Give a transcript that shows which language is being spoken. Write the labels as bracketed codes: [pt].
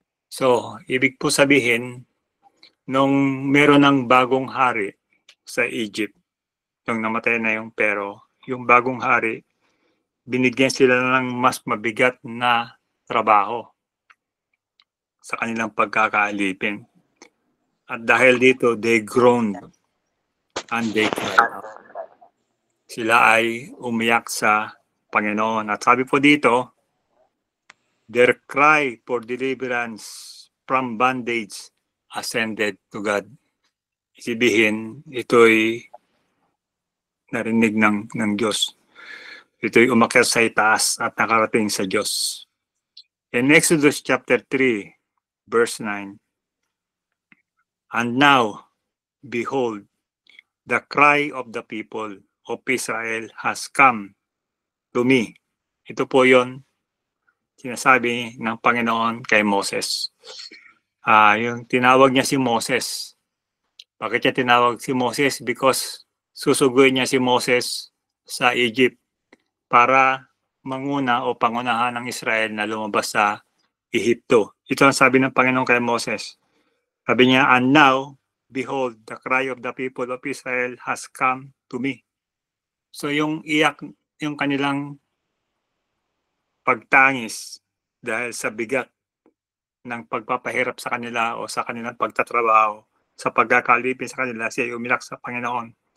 [tl] So, ibig po sabihin, nung meron ng bagong hari sa Egypt, nung namatay na yung pero, yung bagong hari, binigyan sila ng mas mabigat na trabaho sa kanilang pagkakaalipin. [en] At dahil dito, they groaned and they cried out. [tl] Sila ay umiyak sa Panginoon. At sabi po dito, [en] their cry for deliverance from bondage ascended to God. [tl] Isibihin, ito'y narinig ng Diyos. Ito'y umakyat sa itaas at nakarating sa Diyos. [en] In Exodus chapter 3, verse 9, and now, behold, the cry of the people of Israel has come to me. [tl] Ito po yon sinasabi ng Panginoon kay Moses. Yung tinawag niya si Moses. Bakit niya tinawag si Moses? Because susuguin niya si Moses sa Egypt para manguna o pangunahan ng Israel na lumabas sa Ehipto. Ito ang sabi ng Panginoon kay Moses. Sabi niya, [en] and now, behold, the cry of the people of Israel has come to me. [tl] So yung iyak, yung kanilang pagtangis dahil sa bigat ng pagpapahirap sa kanila o sa kanilang pagtatrabaho, sa pagkakalipin sa kanila, siya ay umiyak sa Panginoon.